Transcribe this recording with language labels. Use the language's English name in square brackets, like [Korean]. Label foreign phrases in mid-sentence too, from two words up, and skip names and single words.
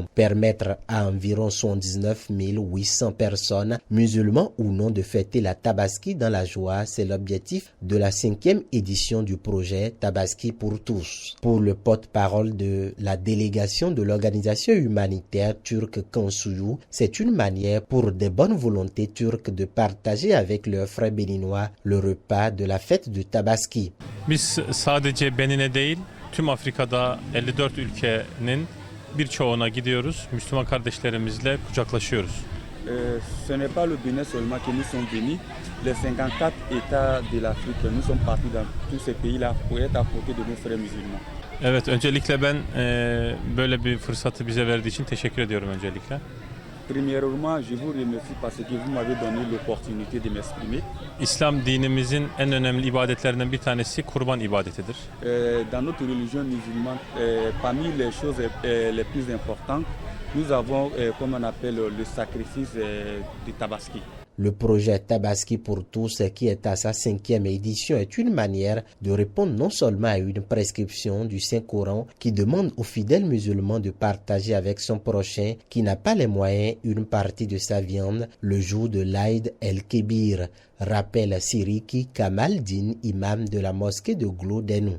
[French] Permettre à environ 79 800 personnes, musulmans ou non, de fêter la Tabaski dans la joie, c'est l'objectif de la 5e édition du projet Tabaski pour tous. Pour le porte-parole de la délégation de l'organisation humanitaire turque Kansuyu, c'est une manière pour des bonnes volontés turques de partager avec leurs frères béninois le repas de la fête de Tabaski. [Turkish] Biz sadece Benin'e değil, tüm Afrika'da 54 ülkenin birçoğuna gidiyoruz. Müslüman kardeşlerimizle kucaklaşıyoruz. [French] Ce n'est pas le Bénin seulement que nous sommes venus. Les 54 États de l'Afrique, nous sommes partis dans tous ces pays-là pour être à côté de nos frères musulmans. [Turkish] Evet, öncelikle ben böyle bir fırsatı bize verdiği için teşekkür ediyorum öncelikle. [French] Premièrement, je vous remercie parce que vous m'avez donné l'opportunité de m'exprimer. [Turkish] İslam dinimizin en önemli ibadetlerinden bir tanesi kurban ibadetidir. [French] Dans notre religion musulmane, parmi les choses les plus importantes, nous avons, comme on appelle, le sacrifice de Tabaski. Le projet Tabaski pour tous, qui est à sa 5e édition, est une manière de répondre non seulement à une prescription du Saint-Coran qui demande aux fidèles musulmans de partager avec son prochain qui n'a pas les moyens une partie de sa viande le jour de l'Aïd el-Kébir, rappelle Siriki Kamaldin, imam de la mosquée de Glodeno.